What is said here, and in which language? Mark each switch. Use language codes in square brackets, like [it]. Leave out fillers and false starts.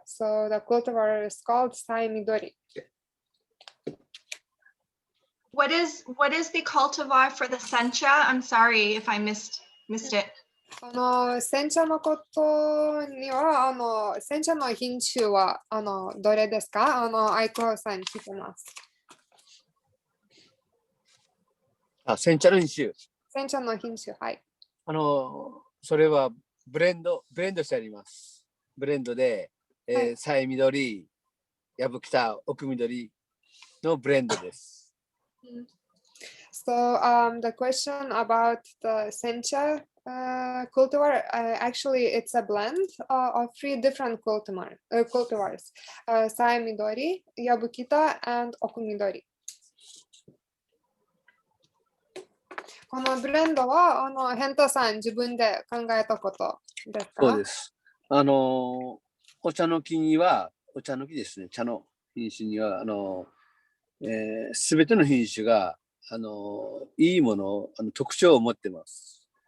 [en] So the cultivar is called Sai Midori. What is the cultivar for the sencha? I'm sorry if I missed it. [ja] 煎茶のことには煎茶の品種はどれですか？愛子さんに聞いてます。煎茶の品種。煎茶の品種、はい。それはブレンドしてあります。ブレンドで、さえみどり、やぶきた、奥緑のブレンドです。 [en] So the question about the sencha cultivar, actually it's a blend of 3 different cultivars, Sai Midori, Yabukita, and Okumidori. [ja] このブレンドはヘンタさん自分で考えたことですか？そうです。お茶の木には、お茶の木ですね、茶の品種には、すべての品種が、いいもの、特徴を持ってます。